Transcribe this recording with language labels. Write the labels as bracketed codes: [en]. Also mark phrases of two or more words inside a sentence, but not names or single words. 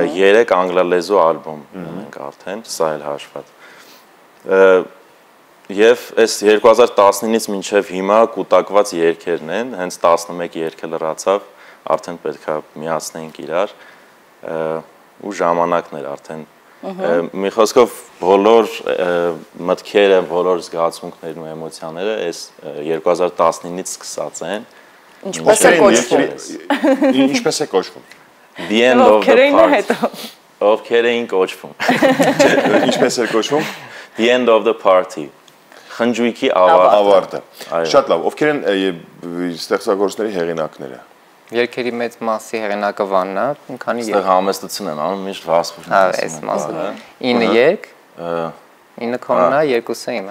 [hy] 3 անգլալեզու ալբոմ ունենք արդեն, սա էլ հաշված։ Եվ այս 2019-ից մինչև հիմա կուտակված երգերն են, հենց 11 երգը լրացավ արդեն պետք է միացնենք իրար ու ժամանակներ արդեն մի խոսքով բոլոր մտքերը, բոլոր զգացմունքներն ու էմոցիաները այս 2019-ից սկսած են Ինչպես է կոչվում Ինչպես է կոչվում The end of the party Ովքեր էին կոչվում Ինչպես է կոչվում The end of the party Խնջույքի ավարտը Շատ լավ, ովքեր են ստեղծագործների հեղինակները Երգերի մեծ մասի հեղինակը Վանն է, մի քանի երգ։ Այստեղ համեստություն եմ անում, միշտ Վասպուրն եմ։ Այս մասը 9 երգ, 9 քոնն է, 2-ը իմը։